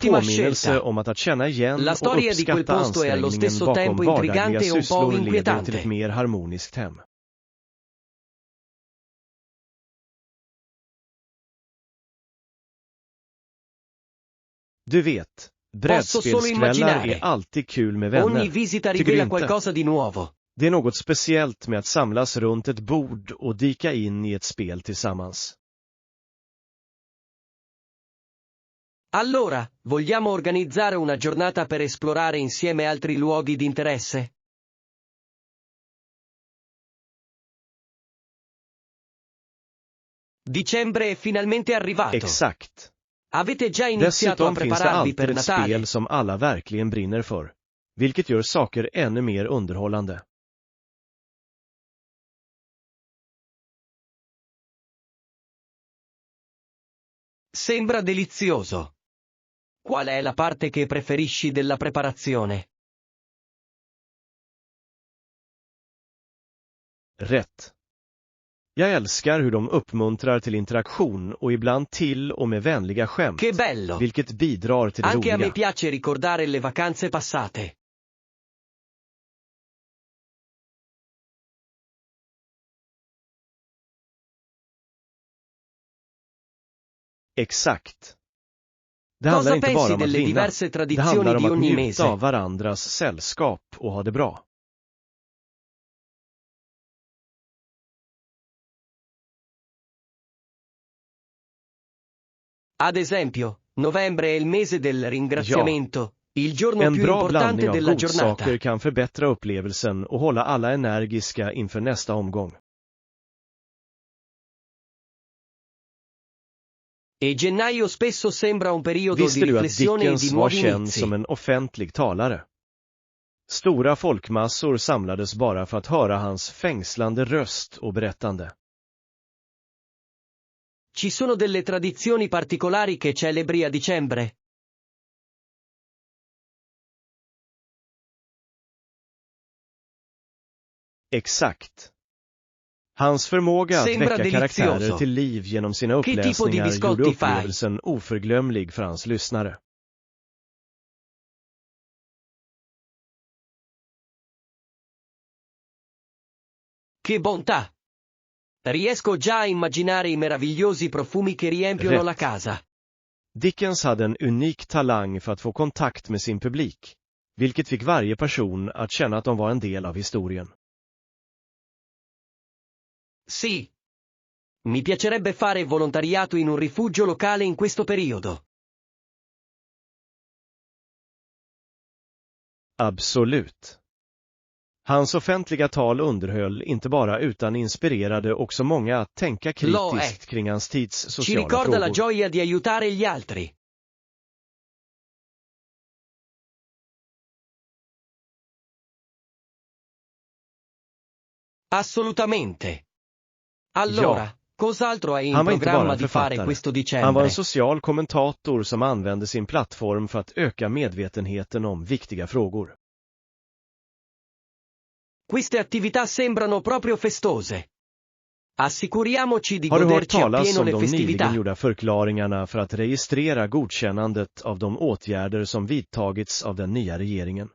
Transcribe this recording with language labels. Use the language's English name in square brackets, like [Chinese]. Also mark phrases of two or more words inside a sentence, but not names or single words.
[Italian] Ottima [Swedish] påminnelse [Italian] scelta. [Swedish] om att känna igen [Italian] La [Swedish] och [Italian] storia di quel [Swedish] uppskatta [Italian] posto è allo [Swedish] ansträngningen [Italian] stesso [Swedish] bakom [Italian] tempo [Swedish] vardagliga [Italian] intrigante e un po' [Swedish] sysslor leder till [Italian] inquietante. [Swedish] ett mer harmoniskt hem. Du vet, [Italian] Posso solo [Swedish] brädspelskvällar [Italian] immaginare. [Swedish] är alltid kul med [Italian] Ogni [Swedish] vänner. [Italian] visita [Swedish] Tycker du [Italian] rivela [Swedish] inte? [Italian] qualcosa di nuovo. [Swedish] Det är något speciellt med att samlas runt ett bord och dyka in i ett spel tillsammans. [Italian] Allora, vogliamo organizzare una giornata per esplorare insieme altri luoghi di interesse? Dicembre è finalmente arrivato. [Swedish] Exakt. [Italian] Avete già iniziato a [Swedish] Dessutom finns det [Italian] prepararvi [Swedish] alltid [Italian] per [Swedish] ett [Italian] Natale? [Swedish] spel som alla verkligen brinner för, vilket gör saker ännu mer underhållande. [Italian] Sembra delizioso. Qual è la parte che preferisci della preparazione? [Swedish] Rätt. Jag älskar hur de uppmuntrar till interaktion och ibland till och med vänliga skämt, [Italian] Che bello! [Swedish] vilket bidrar till det [Italian] Anche a me [Swedish] roliga. [Italian] piace ricordare le vacanze passate. [Swedish] Exakt. Det [Italian] Cosa [Swedish] handlar inte bara [Italian] pensi [Swedish] om att [Italian] delle [Swedish] vinna. [Italian] diverse [Swedish] Det [Italian] tradizioni [Swedish] handlar om [Italian] di [Swedish] att [Italian] ogni [Swedish] njuta [Italian] mese? [Swedish] av varandras sällskap och ha det bra. [Italian] Ad esempio, novembre è il mese del ringraziamento, il giorno [Swedish] En [Italian] più [Swedish] bra [Italian] importante [Swedish] blandning av [Italian] della giornata. [Swedish] godsaker kan förbättra upplevelsen och hålla alla energiska inför nästa omgång. [Italian] E gennaio spesso sembra un periodo [Swedish] Visste [Italian] di [Swedish] du att [Italian] riflessione e di [Swedish] Dickens var [Italian] nuovi [Swedish] känd [Italian] inizi? [Swedish] som en offentlig talare? Stora folkmassor samlades bara för att höra hans fängslande röst och berättande. [Italian] Ci sono delle tradizioni particolari che celebri a dicembre? [Swedish] Exakt. Hans förmåga att [Italian] Sembra [Swedish] väcka [Italian] delizioso. [Swedish] karaktärer till liv genom sina [Italian] Che tipo di [Swedish] uppläsningar [Italian] biscotti [Swedish] gjorde [Italian] fai? [Swedish] upplevelsen oförglömlig för hans lyssnare. [Italian] Che bontà! Riesco già a immaginare i meravigliosi profumi che riempiono [Swedish] Rätt. [Italian] la casa. [Swedish] Dickens hade en unik talang för att få kontakt med sin publik, vilket fick varje person att känna att de var en del av historien. [Italian] Sì. Mi piacerebbe fare volontariato in un rifugio locale in questo periodo. [Swedish] Absolut. Hans offentliga tal underhöll inte bara utan inspirerade också många att tänka kritiskt kring hans tids [Italian] Ci [Swedish] sociala [Italian] ricorda la [Swedish] frågor. [Italian] gioia di aiutare gli altri. Assolutamente. Allora, [Swedish] Ja. [Italian] cos'altro hai in [Swedish] Han var inte bara [Italian] programma [Swedish] en [Italian] di fare [Swedish] författare. [Italian] questo [Swedish] Han var [Italian] dicembre? [Swedish] en social kommentator som använde sin plattform för att öka medvetenheten om viktiga frågor. [Italian] Queste attività sembrano proprio festose. Assicuriamoci di [Swedish] Har du hört [Italian] goderci [Swedish] talas [Italian] appieno [Swedish] om [Italian] le [Swedish] de [Italian] festività. [Swedish] nyligen gjorda förklaringarna för att registrera godkännandet av de åtgärder som vidtagits av den nya regeringen?